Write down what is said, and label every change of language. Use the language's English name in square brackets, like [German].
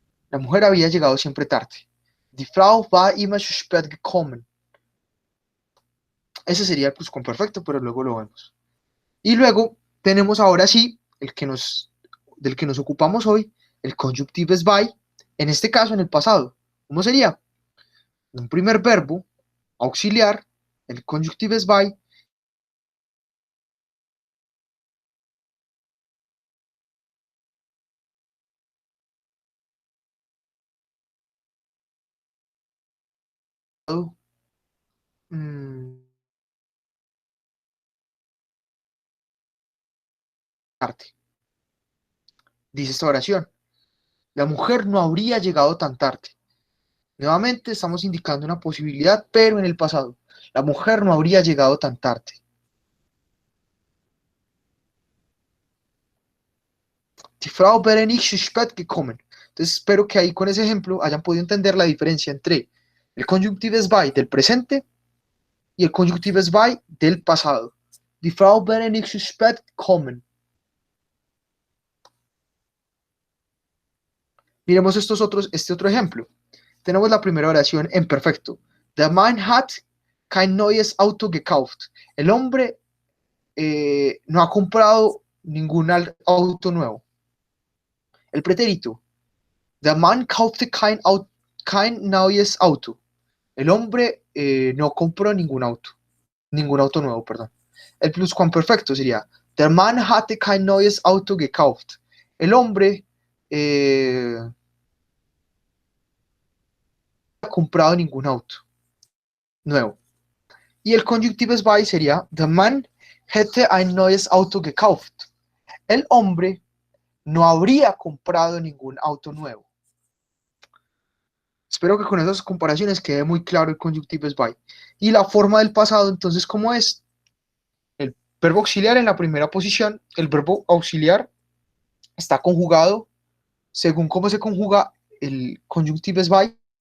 [Spanish] La mujer había llegado siempre tarde. [German] Die Frau war immer zu spät gekommen. [Spanish] Ese sería el pluscuamperfecto, pero luego lo vemos. Y luego tenemos ahora sí del que nos ocupamos hoy, el conjunctives by, en este caso en el pasado. ¿Cómo sería? Un primer verbo auxiliar, el conjunctives by, mm, arte. Dice esta oración: la mujer no habría llegado tan tarde. Nuevamente estamos indicando una posibilidad, pero en el pasado. La mujer no habría llegado tan tarde. [German] Die Frau wäre nicht zu spät gekommen. [Spanish] Entonces espero que ahí con ese ejemplo hayan podido entender la diferencia entre el Conjunctives bei del presente y el Conjunctives bei del pasado. [German] Die Frau wäre nicht zu spät gekommen. [Spanish] Miremos este otro ejemplo. Tenemos la primera oración en perfecto. [German] Der Mann hat kein neues Auto gekauft. [Spanish] El hombre no ha comprado ningún auto nuevo. El pretérito. [German] Der Mann kaufte kein neues Auto. [Spanish] El hombre no compró ningún auto nuevo, perdón. El pluscuamperfecto sería: [German] Der Mann hatte kein neues Auto gekauft. [Spanish] El hombre no ha comprado ningún auto nuevo. Y el Conjunctives bei sería: [German] Der Mann hätte ein neues Auto gekauft. [Spanish] El hombre no habría comprado ningún auto nuevo. Espero que con esas comparaciones quede muy claro el Conjunctives bei. Y la forma del pasado, entonces, ¿cómo es? El verbo auxiliar en la primera posición. El verbo auxiliar está conjugado según cómo se conjuga el Conjunctives bei.